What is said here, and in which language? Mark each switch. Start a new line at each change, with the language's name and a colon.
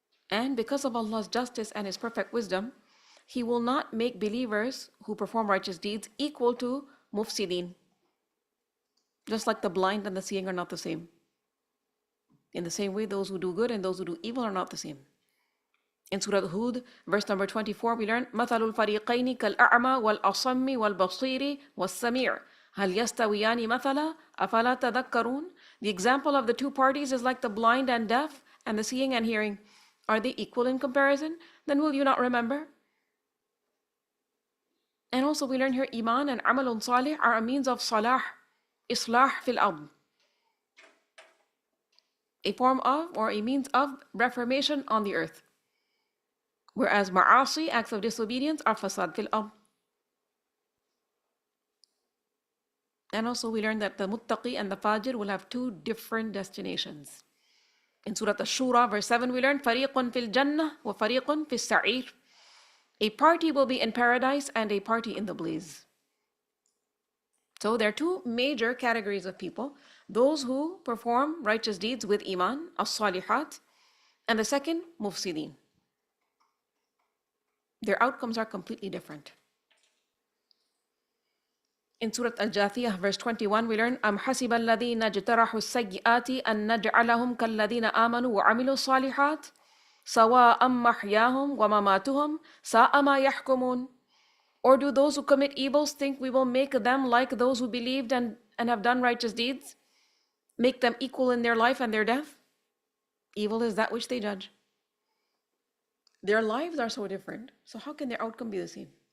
English: And because of Allah's justice and His perfect wisdom, He will not make believers who perform righteous deeds equal to mufsidin. Just like the blind and the seeing are not the same. In the same way, those who do good and those who do evil are not the same. In Surah Hud, verse number 24, we learn
Arabic: مثل الفريقين كالأعمى والأصم والبصير والسميع هل يستويان مثلا أفلا تذكرون.
English: The example of the two parties is like the blind and deaf and the seeing and hearing. Are they equal in comparison? Then will you not remember? And also we learn here Iman and Amalun Salih are a means of salah, islah fil ard, a form of or a means of reformation on the earth. Whereas ma'asi, acts of disobedience, are fasad fil ard. And also we learn that the muttaqi and the fajir will have two different destinations. In Surah Ash-Shura, verse 7, we learn
Arabic: fariqun fil jannah wa fariqun fis sa'ir.
English: A party will be in paradise and a party in the blaze. So there are two major categories of people: those who perform righteous deeds with iman, as-salihat, and the second, mufsidin. Their outcomes are completely different. In Surah Al-Jathiyah, verse 21, we learn
Arabic: أَمْ حَسِبَ الَّذِينَ اجْتَرَحُوا السَّيِّئَاتِ أَن نَجْعَلَهُمْ كَالَّذِينَ آمَنُوا وَعَمِلُوا الصَّالِحَاتِ سَوَاءً مَحْيَاهُمْ وَمَمَاتُهُمْ سَاءَ مَا يَحْكُمُونَ.
English: Or do those who commit evils think we will make them like those who believed and have done righteous deeds? Make them equal in their life and their death? Evil is that which they judge. Their lives are so different, so how can their outcome be the same?